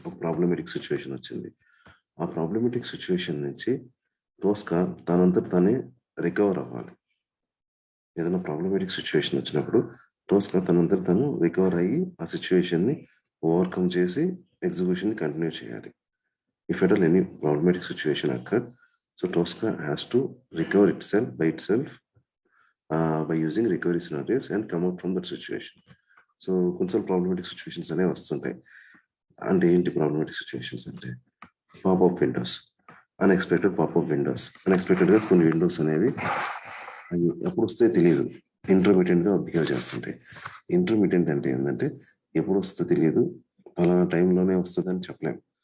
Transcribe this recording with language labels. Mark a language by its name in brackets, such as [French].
[Telugu] ఒక problematic situation వచ్చింది. ఆ ప్రాబ్లమాటిక్ సిట్యుయేషన్ నుంచి టోస్కా తనంతట తానే రికవర్ అవ్వాలి. ఏదైనా ప్రాబ్లమాటిక్ సిట్యుయేషన్ వచ్చినప్పుడు టోస్కా తనంతట తను రికవర్ అయ్యి ఆ సిట్యుయేషన్‌ని ఓవర్‌కమ్ చేసి ఎగ్జిక్యూషన్‌ని కంటిన్యూ చేయాలి. [English] If at all any problematic situation occurred, so Tosca has to recover itself by itself by using recovery scenarios and come out from that situation. [Telugu] So కొన్నిసార్లు problematic situations అనేవి వస్తుంటాయి. అంటే ఏంటి problematic situations అంటే popup Windows, unexpected popup Windows. అన్ఎక్స్పెక్టెడ్గా కొన్ని Windows అనేవి అవి ఎప్పుడు వస్తాయో తెలియదు, ఇంటర్మీడియట్గా బిహేవ్ చేస్తుంటాయి. ఇంటర్మీడియట్ అంటే ఏంటంటే ఎప్పుడు వస్తుందో తెలియదు, పలానా టైంలోనే వస్తుంది అని చెప్పలేము.